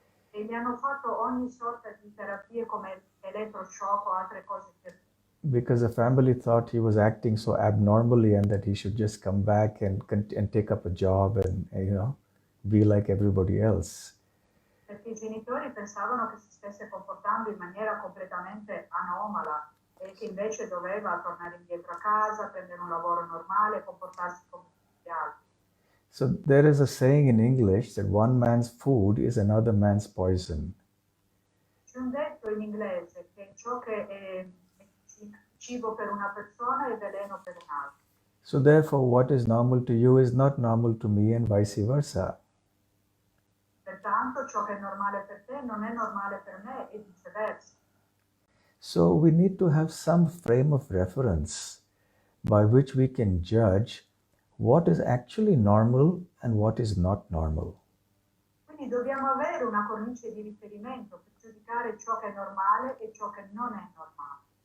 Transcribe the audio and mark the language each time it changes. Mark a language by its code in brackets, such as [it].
[it] E gli hanno fatto ogni sorta di terapie come elettroshock o altre cose terribili. [en] Because the family thought he was acting so abnormally and that he should just come back and take up a job and be like everybody else. [it] Perché i genitori pensavano che si stesse comportando in maniera completamente anomala e che invece doveva tornare indietro a casa, prendere un lavoro normale, comportarsi come tutti gli altri. [en] So there is a saying in English that one man's food is another man's poison. [it] C'è un detto in inglese che ciò che è cibo per una persona è veleno per un'altra. [en] So therefore what is normal to you is not normal to me and vice versa. [it] Pertanto ciò che è normale per te non è normale per me e viceversa. [en] So we need to have some frame of reference by which we can judge what is actually normal and what is not normal. [it] Quindi dobbiamo avere una cornice di riferimento per giudicare ciò che è normale e ciò che non è normale.